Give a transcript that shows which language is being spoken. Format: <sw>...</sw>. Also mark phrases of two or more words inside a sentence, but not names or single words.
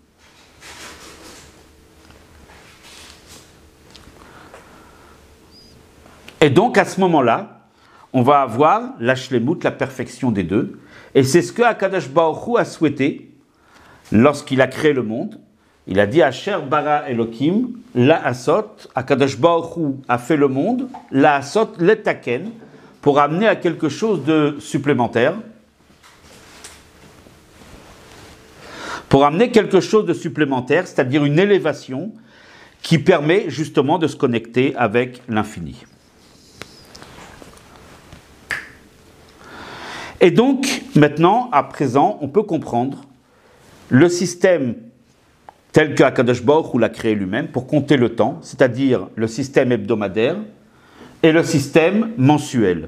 <fr>Et donc, à ce moment-là, on va avoir la shlemut, la perfection des deux. Et c'est ce que</fr> <he>הקדוש ברוך הוא</he> <fr>a souhaité lorsqu'il a créé le monde. Il a dit</fr> <he>אשר ברא אלקים לעשות, הקדוש ברוך הוא</he> <fr>a fait le monde,</fr> <he>לעשות לתקן,</he> <fr>pour amener à quelque chose de supplémentaire. Pour amener quelque chose de supplémentaire, c'est-à-dire une élévation qui permet justement de se connecter avec l'infini. Et donc, maintenant, à présent, on peut comprendre le système tel que</fr> <he>הקדוש ברוך הוא</he> <fr>l'a créé lui-même pour compter le temps, c'est-à-dire le système hebdomadaire et le système mensuel.</fr>